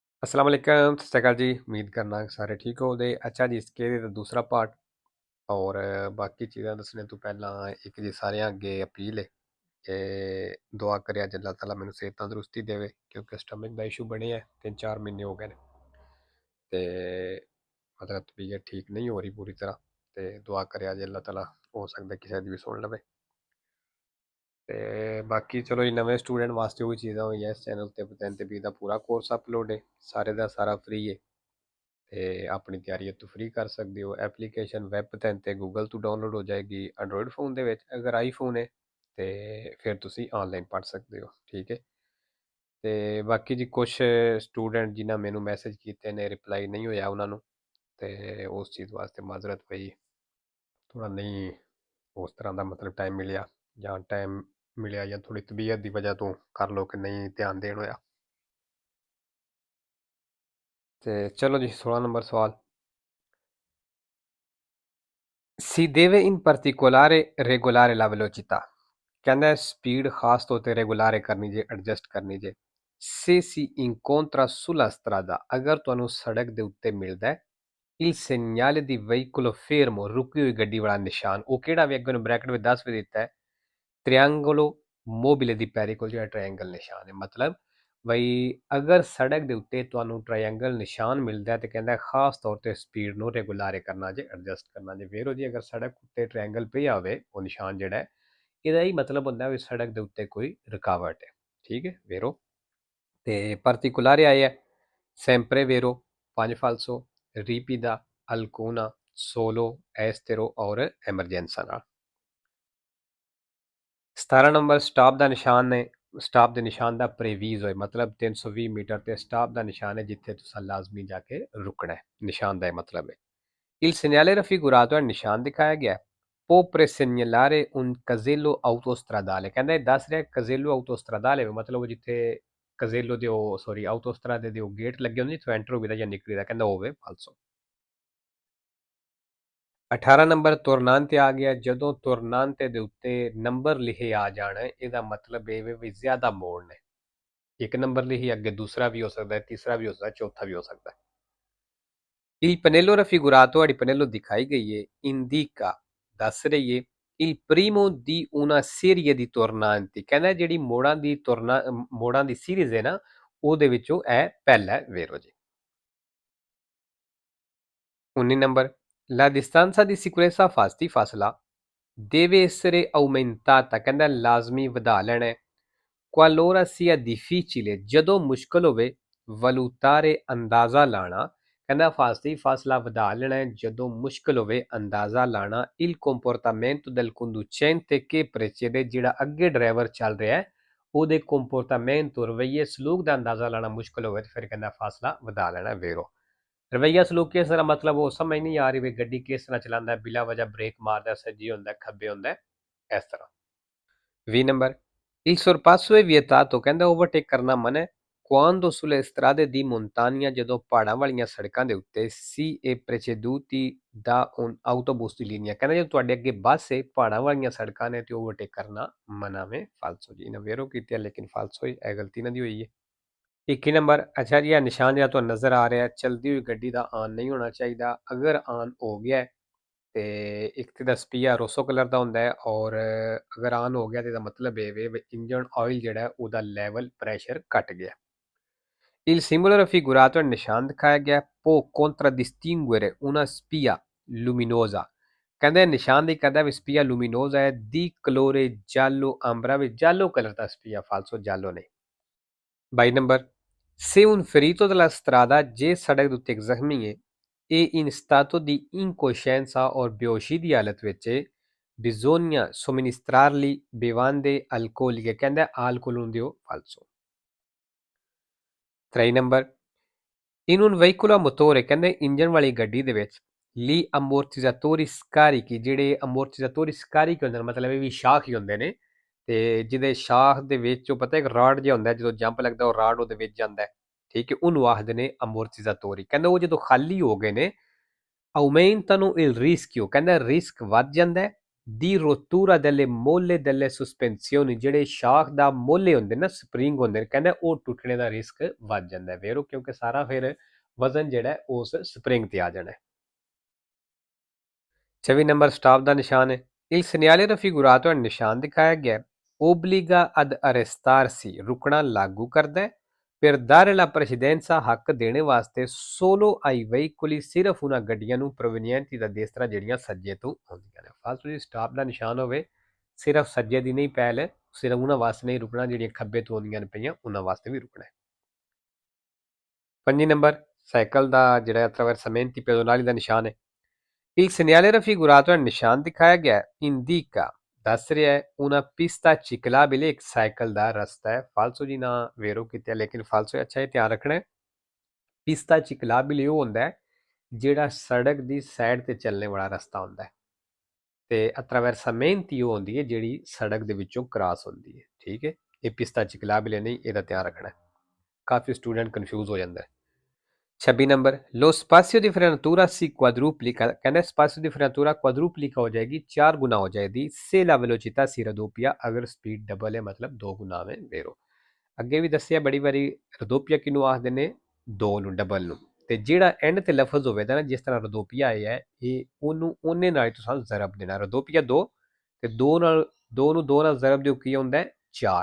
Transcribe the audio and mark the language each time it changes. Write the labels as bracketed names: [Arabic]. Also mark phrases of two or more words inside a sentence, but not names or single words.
[Arabic] السلام عليكم, [Punjabi] ਸਤ ਸ੍ਰੀ ਅਕਾਲ ਜੀ। ਉਮੀਦ ਕਰਨਾ ਸਾਰੇ ਠੀਕ ਹੋ ਦੇ। ਅੱਛਾ ਜੀ, ਇਸਕੇ ਦਾ ਦੂਸਰਾ ਪਾਰਟ ਔਰ ਬਾਕੀ ਚੀਜ਼ਾਂ ਦੱਸਣੇ ਤੋਂ ਪਹਿਲਾ ਇੱਕ ਜੀ ਸਾਰਿਆਂ ਅੱਗੇ ਅਪੀਲ ਹੈ ਕਿ ਦੁਆ ਕਰਿਓ ਜੇ ਅੱਲ੍ਹਾ ਤਾਲਾ ਮੈਨੂੰ ਸਿਹਤ ਤੰਦਰੁਸਤੀ ਦੇਵੇ, ਕਿਉਂਕਿ ਸਟਮਕ ਦਾ ਇਸ਼ੂ ਬਣੇ ਹੈ 3-4 ਮਹੀਨੇ ਹੋ ਗਏ ਨੇ ਤੇ ਮਤਲਬ ਤਬੀਅਤ ਠੀਕ ਨਹੀਂ ਹੋ ਰਹੀ ਪੂਰੀ ਤਰ੍ਹਾਂ। ਤੇ ਦੁਆ ਕਰਿਓ ਜੇ ਅੱਲ੍ਹਾ ਤਾਲਾ ਹੋ ਸਕਦਾ ਕਿਸੀ ਦੀ ਭੀ ਸੁਣ ਲਵੇ। ਤੇ ਬਾਕੀ ਚਲੋ ਜੀ, ਨਵੇਂ ਸਟੂਡੈਂਟ ਵਾਸਤੇ ਵਹੀ ਚੀਜ਼ਾਂ ਹੋਈਆਂ ਇਸ ਚੈਨਲ ਤੇ ਬੀ ਦਾ ਪੂਰਾ ਕੋਰਸ ਅਪਲੋਡ ਹੈ, ਸਾਰੇ ਦਾ ਸਾਰਾ ਫ੍ਰੀ ਹੈ। ਤੇ ਆਪਣੀ ਤਿਆਰੀ ਇੱਥੋਂ ਫ੍ਰੀ ਕਰ ਸਕਦੇ ਹੋ। ਐਪਲੀਕੇਸ਼ਨ ਵੈਬ 'ਤੇ ਗੂਗਲ ਤੋਂ ਡਾਊਨਲੋਡ ਹੋ ਜਾਏਗੀ [English] Android phone [Punjabi] ਦੇ ਵਿੱਚ। ਅਗਰ ਆਈਫੋਨ ਹੈ ਤੇ ਫਿਰ ਤੁਸੀਂ ਆਨਲਾਈਨ ਪੜ੍ਹ ਸਕਦੇ ਹੋ, ਠੀਕ ਹੈ। ਤੇ ਬਾਕੀ ਜੀ ਕੁਛ ਸਟੂਡੈਂਟ ਜਿਨ੍ਹਾਂ ਮੈਨੂੰ ਮੈਸੇਜ ਕੀਤੇ ਨੇ ਰਿਪਲਾਈ ਨਹੀਂ ਹੋਇਆ ਉਹਨਾਂ ਨੂੰ, ਤੇ ਉਸ ਚੀਜ਼ ਵਾਸਤੇ ਮਾਜ਼ਰਤ ਪਈ। ਥੋੜਾ ਨਹੀਂ ਉਸ ਤਰ੍ਹਾਂ ਦਾ ਮਤਲਬ ਟਾਈਮ ਮਿਲਿਆ, ਜਾਂ ਟਾਈਮ ਮਿਲਿਆ ਜਾਂ ਥੋੜੀ ਤਬੀਅਤ ਦੀ ਵਜ੍ਹਾ ਤੋਂ ਕਰ ਲਓ ਕਿ ਨਹੀਂ ਧਿਆਨ ਦੇਣ ਹੋਇਆ। ਤੇ ਚਲੋ ਜੀ, 16 ਨੰਬਰ ਸਵਾਲ। [Italian] Si deve in particolare regolare la velocità, [Punjabi] ਕਹਿੰਦਾ ਸਪੀਡ ਖਾਸ ਤੌਰ ਤੇ ਰੈਗੂਲਰ ਕਰਨੀ ਜੇ, ਐਡਜਸਟ ਕਰਨੀ ਜੇ। [Italian] Se si incontra sulla strada, [Punjabi] ਅਗਰ ਤੁਹਾਨੂੰ ਸੜਕ ਦੇ ਉੱਤੇ ਮਿਲਦਾ ਹੈ [Italian] il segnale di veicolo fermo, [Punjabi] ਰੁਕੀ ਹੋਈ ਗੱਡੀ ਵਾਲਾ ਨਿਸ਼ਾਨ। ਉਹ ਕਿਹੜਾ ਵੀ ਅੱਗੇ ਨੂੰ ਬ੍ਰੈਕਟ ਵਿੱਚ ਦੱਸ ਵੀ ਦਿੱਤਾ ਹੈ, [Italian] triangolo mobile [Punjabi] ਦੀ ਪੈਰੀ ਕੋਲ ਜਿਹੜਾ ਟ੍ਰਾਇੰਗਲ ਨਿਸ਼ਾਨ ਹੈ। ਮਤਲਬ ਬਈ ਅਗਰ ਸੜਕ ਦੇ ਉੱਤੇ ਤੁਹਾਨੂੰ ਟ੍ਰਾਇੰਗਲ ਨਿਸ਼ਾਨ ਮਿਲਦਾ ਤੇ ਕਹਿੰਦਾ ਖਾਸ ਤੌਰ ਤੇ ਸਪੀਡ ਨੂੰ ਰੈਗੂਲਰ ਕਰਨਾ ਜੇ, ਐਡਜਸਟ ਕਰਨਾ ਜੇ। ਵੇਰੋ ਜੀ, ਅਗਰ ਸੜਕ ਉੱਤੇ ਟ੍ਰਾਇੰਗਲ ਪਿਆ ਹੋਵੇ, ਉਹ ਨਿਸ਼ਾਨ ਜਿਹੜਾ ਹੈ, ਇਹਦਾ ਹੀ ਮਤਲਬ ਹੁੰਦਾ ਵੀ ਸੜਕ ਦੇ ਉੱਤੇ ਕੋਈ ਰੁਕਾਵਟ ਹੈ, ਠੀਕ ਹੈ ਵੇਰੋ। [Italian] ਤੇ particolare ਆਇਆ sempre vero, 5 falso, ripida, alcuna, solo, estero [Punjabi] ਔਰ [Italian] emergenza ਨਾਲ। [Punjabi] 17 ਨੰਬਰ ਸਟਾਪ ਦਾ ਨਿਸ਼ਾਨ ਨੇ। ਸਟਾਪ ਦੇ ਨਿਸ਼ਾਨ ਦਾ ਪ੍ਰੇਵੀਜ਼ ਹੋਏ, ਮਤਲਬ 320 ਮੀਟਰ ਤੇ ਸਟਾਪ ਦਾ ਨਿਸ਼ਾਨ ਹੈ ਜਿੱਥੇ ਤੁਸੀਂ ਲਾਜ਼ਮੀ ਜਾ ਕੇ ਰੁਕਣਾ ਹੈ। ਨਿਸ਼ਾਨ ਦਾ ਇਹ ਮਤਲਬ ਹੈ। [Italian] Il segnale raffigurato [Punjabi] ਹੈ, ਨਿਸ਼ਾਨ ਦਿਖਾਇਆ ਗਿਆ। [Italian] può presegnalare un casello autostradale, [Punjabi] ਕਹਿੰਦਾ ਇਹ ਦੱਸ ਰਿਹਾ [Italian] casello autostradale, [Punjabi] ਮਤਲਬ ਜਿੱਥੇ casello ਦੇ ਉਹ ਸੌਰੀ autostrade ਦੇ ਉਹ ਗੇਟ ਲੱਗੇ ਹੁੰਦੇ ਜਿੱਥੋਂ ਐਂਟਰ ਹੋਵੇ ਜਾਂ ਨਿਕਲੀਦਾ, ਕਹਿੰਦਾ ਹੋਵੇ ਫਾਲਸੋ। 18 ਨੰਬਰ ਤੁਰਨਾਂਤੇ ਆ ਗਿਆ। ਜਦੋਂ ਤੁਰਨਾਂਤੇ ਦੇ ਉੱਤੇ ਨੰਬਰ ਲਿਖੇ ਆ ਜਾਣ, ਇਹਦਾ ਮਤਲਬ ਇਹ ਵੀ ਜ਼ਿਆਦਾ ਮੋੜ ਨੇ। ਇੱਕ ਨੰਬਰ ਲਿਖੀ ਅੱਗੇ ਦੂਸਰਾ ਵੀ ਹੋ ਸਕਦਾ ਹੈ, ਤੀਸਰਾ ਵੀ ਹੋ ਸਕਦਾ ਹੈ, ਚੌਥਾ ਵੀ ਹੋ ਸਕਦਾ ਹੈ। [Italian] Il pannello raffigurato, [Punjabi] ਤੁਹਾਡੀ ਪਨੇਲੋ ਦਿਖਾਈ ਗਈ ਹੈ, indica ਦੱਸ ਰਹੀ ਹੈ [Italian] il primo di una serie di tornanti, [Punjabi] ਕਹਿੰਦਾ ਜਿਹੜੀ ਮੋੜਾਂ ਦੀ ਸੀਰੀਜ਼ ਹੈ ਨਾ, ਉਹਦੇ ਵਿੱਚੋਂ ਇਹ ਪਹਿਲਾ ਹੈ ਵੇਰੋ ਜੀ। [Italian] 19 ਨੰਬਰ la distanza di sicurezza fasti [Punjabi] ਫਾਸਲਾ [Italian] deve essere aumentata, [Punjabi] ਕਹਿੰਦਾ ਲਾਜ਼ਮੀ ਵਧਾ ਲੈਣਾ ਹੈ। [Italian] qualora sia difficile, [Punjabi] ਜਦੋਂ ਮੁਸ਼ਕਲ ਹੋਵੇ, valutare ਅੰਦਾਜ਼ਾ ਲਾਣਾ, ਕਹਿੰਦਾ ਫਾਸਤੀ ਫਾਸਲਾ ਵਧਾ ਲੈਣਾ ਹੈ ਜਦੋਂ ਮੁਸ਼ਕਲ ਹੋਵੇ ਅੰਦਾਜ਼ਾ ਲਾਣਾ। [Italian] il comportamento del conducente che precede, [Punjabi] ਜਿਹੜਾ ਅੱਗੇ ਡਰਾਈਵਰ ਚੱਲ ਰਿਹਾ ਹੈ ਉਹਦੇ ਕੰਪੋਰਟਾਮੈਂਟੋ, ਰਵੱਈਏ ਸਲੂਕ ਦਾ ਅੰਦਾਜ਼ਾ ਲਾਣਾ ਮੁਸ਼ਕਲ ਹੋਵੇ ਤੇ ਫਿਰ ਕਹਿੰਦਾ ਫਾਸਲਾ ਵਧਾ ਲੈਣਾ ਵੇਰੋ। ਰਵੱਈਆ ਸਲੂਕ ਕਿਸ ਤਰ੍ਹਾਂ, ਮਤਲਬ ਉਹ ਸਮਝ ਨਹੀਂ ਆ ਰਹੀ ਵੀ ਗੱਡੀ ਕਿਸ ਤਰ੍ਹਾਂ ਚਲਾਉਂਦਾ, ਬਿਲਾ ਵਜ੍ਹਾ ਬ੍ਰੇਕ ਮਾਰਦਾ, ਸੱਜੀ ਹੁੰਦਾ ਖੱਬੇ ਹੁੰਦਾ, ਇਸ ਤਰ੍ਹਾਂ। 20 ਨੰਬਰ [Italian] il sorpasso è vietato, [Punjabi] ਕਹਿੰਦਾ ਓਵਰਟੇਕ ਕਰਨਾ ਮਨਾ ਹੈ। [Italian] quando sulle strade di montagna, [Punjabi] ਜਦੋਂ ਪਹਾੜਾਂ ਵਾਲੀਆਂ ਸੜਕਾਂ ਦੇ ਉੱਤੇ [Italian] si è preceduti da un autobus di linea, [Punjabi] ਕਹਿੰਦਾ ਜਦੋਂ ਤੁਹਾਡੇ ਅੱਗੇ ਬੱਸ ਹੈ, ਪਹਾੜਾਂ ਵਾਲੀਆਂ ਸੜਕਾਂ ਨੇ, ਤੇ ਓਵਰਟੇਕ ਕਰਨਾ ਮਨਾ ਵੇ ਫਾਲਸੋ ਜੀ। ਇਹਨਾਂ ਵੇਰੋ ਕੀਤੀ ਹੈ ਲੇਕਿਨ ਫਾਲਸੋ ਹੀ, ਇਹ ਗਲਤੀ ਇਹਨਾਂ ਦੀ ਹੋਈ ਹੈ। 21 ਨੰਬਰ ਅੱਛਾ ਜੀ, ਇਹ ਨਿਸ਼ਾਨ ਜਿਹੜਾ ਤੁਹਾਨੂੰ ਨਜ਼ਰ ਆ ਰਿਹਾ ਚਲਦੀ ਹੋਈ ਗੱਡੀ ਦਾ ਆਨ ਨਹੀਂ ਹੋਣਾ ਚਾਹੀਦਾ। ਅਗਰ ਆਨ ਹੋ ਗਿਆ ਤੇ ਇੱਕ ਤੇ ਦਾ [Italian] spia rosso [Punjabi] ਕਲਰ ਦਾ ਹੁੰਦਾ ਹੈ, ਔਰ ਅਗਰ ਆਨ ਹੋ ਗਿਆ ਤੇ ਇਹਦਾ ਮਤਲਬ ਇਹ ਵੇ [English] engine oil [Punjabi] ਜਿਹੜਾ ਉਹਦਾ ਲੈਵਲ ਪ੍ਰੈਸ਼ਰ ਘਟ ਗਿਆ। [Italian] Il simbolo raffigurato è [Punjabi] ਨਿਸ਼ਾਨ ਦਿਖਾਇਆ ਗਿਆ। [Italian] può contraddistinguere una spia luminosa, [Punjabi] ਕਹਿੰਦੇ ਨਿਸ਼ਾਨ ਦੀ ਕਹਿੰਦਾ ਵੀ [Italian] spia luminosa [Punjabi] ਹੈ [Italian] di colore giallo ambra, [Punjabi] ਵਿੱਚ ਜਾਲੋ ਕਲਰ ਦਾ ਸਪੀਆ ਫਾਲਸੋ, ਜਾਲੋ ਨਹੀਂ। [Italian] 22 ਨੰਬਰ se un ferito della strada, [Punjabi] ਜੇ ਸੜਕ ਦੇ ਉੱਤੇ ਇੱਕ ਜ਼ਖਮੀ ਹੈ, [Italian] e in stato di incoscienza [Punjabi] ਔਰ ਬੇਹੋਸ਼ੀ ਦੀ ਹਾਲਤ ਵਿੱਚ [Italian] bisogna somministrargli bevande alcoliche, [Punjabi] ਕਹਿੰਦਾ alcol ਨੂੰ ਦਿਓ ਫਾਲਸੋ। [Italian] 23 ਨੰਬਰ in un veicolo a motore, [Punjabi] ਕਹਿੰਦੇ ਇੰਜਨ ਵਾਲੀ ਗੱਡੀ ਦੇ ਵਿੱਚ [Italian] gli ammortizzatori scarichi, [Punjabi] ਜਿਹੜੇ [Italian] ammortizzatori scarichi [Punjabi] ਹੁੰਦੇ ਨੇ, ਮਤਲਬ ਇਹ ਵੀ ਸ਼ਾਖ ਹੀ ਹੁੰਦੇ ਨੇ, ਤੇ ਜਿਹਦੇ ਸ਼ਾਖ ਦੇ ਵਿੱਚ ਉਹ ਪਤਾ ਇੱਕ ਰਾਡ ਜਿਹਾ ਹੁੰਦਾ, ਜਦੋਂ ਜੰਪ ਲੱਗਦਾ ਉਹ ਰਾਡ ਉਹਦੇ ਵਿੱਚ ਜਾਂਦਾ ਹੈ, ਠੀਕ ਹੈ, ਉਹਨੂੰ ਆਖਦੇ ਨੇ ammortizzatori। ਕਹਿੰਦਾ ਉਹ ਜਦੋਂ ਖਾਲੀ ਹੋ ਗਏ ਨੇ [Italian] aumentano il rischio, [Punjabi] ਕਹਿੰਦਾ ਰਿਸਕ ਵੱਧ ਜਾਂਦਾ ਹੈ [Italian] di rottura delle molle delle sospensioni, [Punjabi] ਜਿਹੜੇ ਸ਼ਾਖ ਦਾ ਮੋਲੇ ਹੁੰਦੇ ਨਾ, ਸਪਰਿੰਗ ਹੁੰਦੇ ਨੇ, ਕਹਿੰਦਾ ਉਹ ਟੁੱਟਣੇ ਦਾ ਰਿਸਕ ਵੱਧ ਜਾਂਦਾ ਹੈ ਵੇਰੋ, ਕਿਉਂਕਿ ਸਾਰਾ ਫਿਰ ਵਜ਼ਨ ਜਿਹੜਾ ਹੈ ਉਸ ਸਪਰਿੰਗ ਤੇ ਆ ਜਾਣਾ ਹੈ। 24 ਨੰਬਰ ਸਟਾਪ ਦਾ ਨਿਸ਼ਾਨ ਹੈ। [Italian] Il segnale raffigurato [Punjabi] ਹੈ ਨਿਸ਼ਾਨ ਦਿਖਾਇਆ ਗਿਆ ਹੈ। [Italian] Obbliga ad arrestarsi, [Punjabi] ਰੁਕਣਾ ਲਾਗੂ ਕਰਦਾ ਹੈ। [Italian] Per dare la precedenza, [Punjabi] ਹੱਕ ਦੇਣੇ ਵਾਸਤੇ [Italian] solo ai veicoli, [Punjabi] ਸਿਰਫ ਉਹਨਾਂ ਗੱਡੀਆਂ ਨੂੰ [Italian] provenienti da destra, [Punjabi] ਜਿਹੜੀਆਂ ਸੱਜੇ ਤੋਂ ਆਉਂਦੀਆਂ ਨੇ। ਫਾਲਤੂ ਦੀ ਸਟਾਪ ਦਾ ਨਿਸ਼ਾਨ ਹੋਵੇ, ਸਿਰਫ ਸੱਜੇ ਦੀ ਨਹੀਂ ਪਹਿਲ, ਸਿਰਫ ਉਹਨਾਂ ਵਾਸਤੇ ਨਹੀਂ ਰੁਕਣਾ ਜਿਹੜੀਆਂ ਖੱਬੇ ਤੋਂ ਆਉਂਦੀਆਂ ਨੇ ਪਈਆਂ, ਉਹਨਾਂ ਵਾਸਤੇ ਵੀ ਰੁਕਣਾ ਹੈ। 5 ਨੰਬਰ ਸਾਈਕਲ ਦਾ ਜਿਹੜਾ [Italian] attraversamenti pedonali [Punjabi] ਦਾ ਨਿਸ਼ਾਨ ਹੈ। [Italian] Il segnale raffigurato [Punjabi] ਹੈ ਨਿਸ਼ਾਨ ਦਿਖਾਇਆ ਗਿਆ ਹੈ। Indica ਦੱਸ ਰਿਹਾ ਹੈ [Italian] una pista ciclabile, [Punjabi] ਇੱਕ ਸਾਈਕਲ ਦਾ ਰਸਤਾ ਹੈ। ਫਾਲਸੋ ਜੀ ਨਾ ਵੇਰੋ ਕੀਤਾ, ਲੇਕਿਨ ਫਾਲਸੋ ਅੱਛਾ ਇਹ ਧਿਆਨ ਰੱਖਣਾ ਹੈ। [Italian] pista ciclabile [Punjabi] ਉਹ ਹੁੰਦਾ ਹੈ ਜਿਹੜਾ ਸੜਕ ਦੀ ਸਾਈਡ ਤੇ ਚੱਲਣੇ ਵਾਲਾ ਰਸਤਾ ਹੁੰਦਾ ਹੈ, ਤੇ ਅਟਰਾਵਰਸਾਮੈਂਤੀ ਉਹ ਹੁੰਦੀ ਹੈ ਜਿਹੜੀ ਸੜਕ ਦੇ ਵਿੱਚੋਂ ਕ੍ਰਾਸ ਹੁੰਦੀ ਹੈ। ਠੀਕ ਹੈ, ਇਹ [Italian] pista ciclabile [Punjabi] ਨਹੀਂ, ਇਹਦਾ ਧਿਆਨ ਰੱਖਣਾ ਹੈ। ਕਾਫੀ ਸਟੂਡੈਂਟ ਕਨਫਿਊਜ਼ ਹੋ ਜਾਂਦਾ ਹੈ। 26 ਨੰਬਰ [Italian] lo spazio di frenatura si quadruplica, [Punjabi] ਕਹਿੰਦਾ [Italian] spazio di frenatura quadruplica [Punjabi] ਹੋ ਜਾਏਗੀ, 4 ਗੁਣਾ ਹੋ ਜਾਏਗੀ [Italian] se la velocità si raddoppia, [Punjabi] ਅਗਰ ਸਪੀਡ ਡਬਲ ਹੈ ਮਤਲਬ 2 ਗੁਣਾ ਹੈ ਵੇਰੋ। ਅੱਗੇ ਵੀ ਦੱਸਿਆ ਬੜੀ ਵਾਰੀ, ਰਦੋਪੀਆ ਕਿਹਨੂੰ ਆਖਦੇ ਨੇ, 2 ਨੂੰ, ਡਬਲ ਨੂੰ। ਤੇ ਜਿਹੜਾ ਐਂਡ ਤੇ ਲਫ਼ਜ਼ ਹੋਵੇਗਾ ਨਾ, ਜਿਸ ਤਰ੍ਹਾਂ ਰਦੋਪੀਆ ਆਇਆ ਹੈ, ਇਹ ਉਹਨੂੰ ਉਹਨੇ ਨਾਲ ਤੁਸੀਂ ਜ਼ਰਬ ਦੇਣਾ। ਰਦੋਪੀਆ 2 ਤੇ 2 ਨਾਲ 2 ਨੂੰ 2 ਨਾਲ ਜ਼ਰਬ ਦਿਓ, ਕੀ ਹੁੰਦਾ ਹੈ 4।